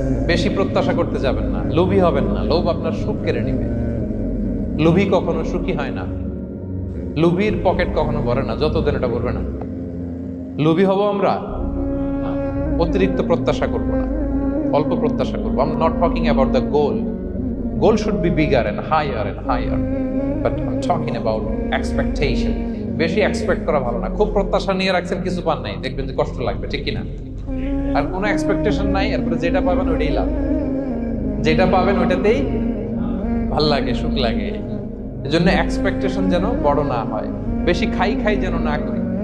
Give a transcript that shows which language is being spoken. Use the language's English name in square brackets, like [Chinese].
[Bangla] বেশি প্রত্যাশা করতে যাবেন না, লোভী হবেন না। লোভ আপনার সুখ কেড়ে নেবে। লোভী কখনো সুখী হয় না। লোভীর পকেট কখনো ভরে না, যতদিন এটা ভরবে না। লোভী হব আমরা, অতিরিক্ত প্রত্যাশা করব না, অল্প প্রত্যাশা করবো। [English] I'm not talking about the goal. Goal should be bigger and higher. But I'm talking about expectation. [Bangla] বেশি এক্সপেক্ট করা ভালো না। খুব প্রত্যাশা নিয়ে রাখছেন, কিছু পান নাই, দেখবেন যে কষ্ট লাগবে, ঠিক কিনা? আর কোনো এক্সপেকটেশন নাই, এরপরে যেটা পাবেন ওইটাই লাভ। যেটা পাবেন ওইটাতেই ভাল লাগে, সুখ লাগে। এজন্য এক্সপেকটেশন যেন বড় না হয়। বেশি খাই যেন না করি।